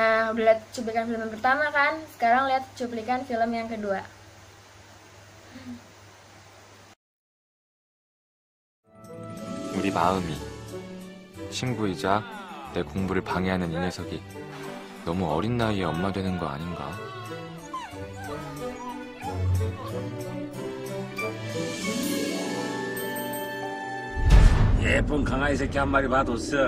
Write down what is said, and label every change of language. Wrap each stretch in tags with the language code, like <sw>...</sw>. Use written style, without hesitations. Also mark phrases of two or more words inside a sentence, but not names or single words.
<id>Udah lihat cuplikan film yang pertama kan? Sekarang lihat cuplikan film yang kedua.</id> <ko>우리 마음이 친구이자 내 공부를 방해하는 이 녀석이 너무 어린 나이에 엄마 되는 거 아닌가? 예쁜 강아지 새끼 한 마리 봐뒀어.</ko>